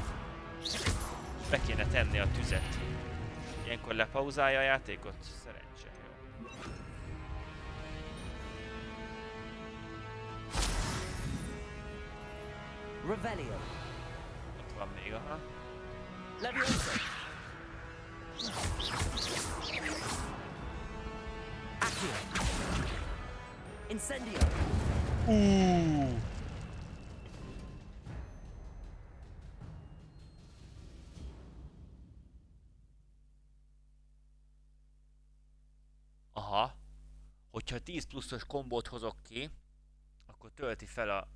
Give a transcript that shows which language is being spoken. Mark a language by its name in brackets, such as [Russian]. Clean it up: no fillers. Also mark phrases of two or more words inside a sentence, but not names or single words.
[Hungarian] Be kéne tenni a tüzet. Ilyenkor lepauzálja a játékot? Szerencse, jó. Revelio. Ott van még, aha. Leviosa. Accio. Incendio. Aha. Hogyha 10 pluszos kombót hozok ki, akkor tölti fel a...